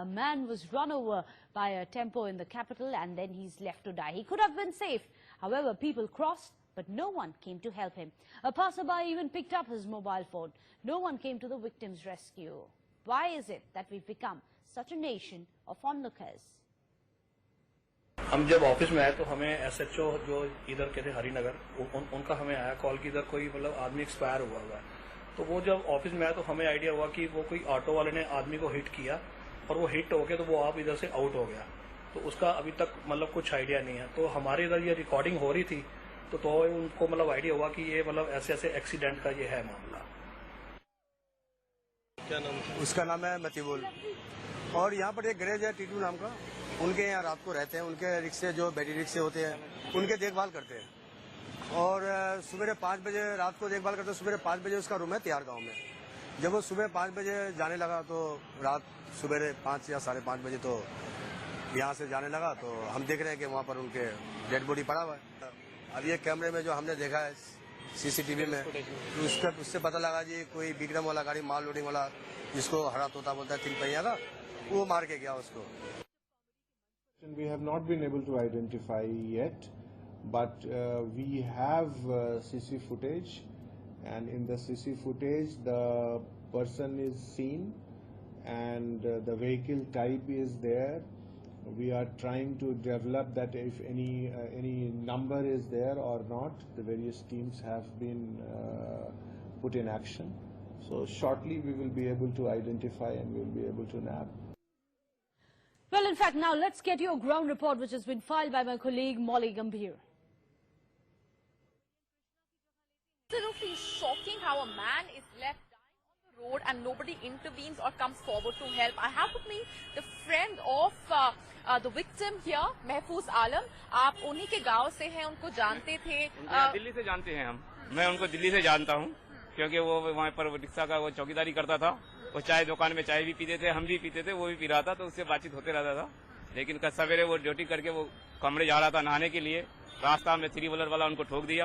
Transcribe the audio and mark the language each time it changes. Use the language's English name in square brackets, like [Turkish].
[English] A man was run over by a tempo in the capital and then he's left to die. He could have been safe. However, people crossed, but no one came to help him. A passerby even picked up his mobile phone. No one came to the victim's rescue. Why is it that we've become such a nation of onlookers? [Hindi] हम जब office में आए तो हमें SHO जो इधर के थे हरिनगर उनका हमें आया कॉल कि इधर कोई मतलब आदमी एक्सपायर हुआ है। तो वो जब ऑफिस में आया तो हमें आइडिया हुआ कि वो कोई ऑटो वाले ने आदमी को हिट किया और वो हिट हो गया तो वो आप इधर से आउट हो गया। तो उसका अभी तक मतलब कुछ आइडिया नहीं है। तो हमारे इधर ये रिकॉर्डिंग हो रही थी तो उनको मतलब आइडिया हुआ कि ये मतलब ऐसे एक्सीडेंट का ये है मामला। क्या नाम है? उसका नाम है मतीबुल और यहाँ पर एक गैरेज है टीटू नाम का, उनके यहाँ रात को रहते हैं। उनके रिक्शे जो बैटरी रिक्शे होते हैं उनके देखभाल करते हैं और सुबह 5 बजे रात को देखभाल करते हैं। सुबह 5 बजे उसका रूम है तिहाड़ गांव में। जब वो सुबह 5 बजे जाने लगा तो रात सुबह 5 या 5:30 बजे तो यहाँ से जाने लगा तो हम देख रहे हैं कि वहाँ पर उनके डेड बॉडी पड़ा हुआ है। अब ये कैमरे में जो हमने देखा है सीसीटीवी में तो उससे पता लगा जी कोई विक्रम वाला गाड़ी माल लोडिंग वाला जिसको हरा तोता बोलता है 3 पहिया का, वो मार के गया उसको। [English] We have not been able to identify yet, but we have CC footage, and in the CC footage the person is seen and the vehicle type is there. We are trying to develop that if any number is there or not. The various teams have been put in action. So shortly we will be able to identify and we will be able to nab. Well, in fact, now let's get your ground report, which has been filed by my colleague Molly Gambhir. Absolutely shocking how a man is left dying on the road and nobody intervenes or comes forward to help. I have with me the friend of the victim here, Mahfouz Alam. [Hindi] आप उन्हीं के गांव से हैं, उनको जानते थे? दिल्ली से जानते हैं हम। मैं उनको दिल्ली से जानता हूँ क्योंकि वो वहाँ पर रिक्शा का वो चौकीदारी करता था। वो चाय दुकान में चाय भी पीते थे, हम भी पीते थे, वो भी पी रहा था, तो उससे बातचीत होते रहता था। लेकिन कल सवेरे वो ड्यूटी करके वो कमरे जा रहा था नहाने के लिए, रास्ता में 3 व्हीलर वाला उनको ठोक दिया।